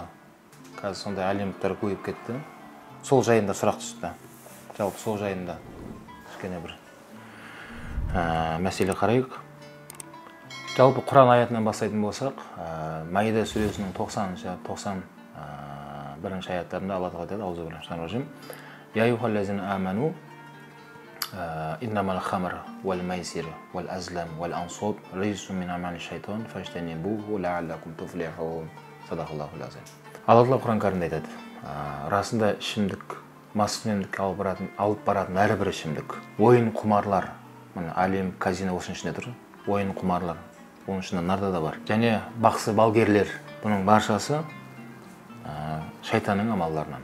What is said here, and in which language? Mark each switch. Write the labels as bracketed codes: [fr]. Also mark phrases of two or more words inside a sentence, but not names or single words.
[kk] Қазір сондай олимптар көбейіп кетті. Сол жайында сұрақ түсті. Жалпы сол жайында кішкене бір мәселе қарайық. Жалпы Құран аятынан бастайтын болсақ, Маида сүресінің 91 аяттарында Алла Тағала айтады: [ar] أعوذ بالله من الرجيم. يا أيها الذين آمنوا إنما الخمر والميسر والأزلام والأنصاب رجس من عمل الشيطان فاجتنبوه لعلكم تفلحون. صدق الله العظيم. [kk] Алла Тағала Құран кәрімде айтады: расында ішімдік, маскүнемдікке алып баратын әрбір ішімдік, ойын құмарлар, олимп, казино осының ішінде тұр, ойын құмарлар, оның ішінде нарда да бар. Және бақсы балгерлер, бұның баршасы шайтанның амалдарынан.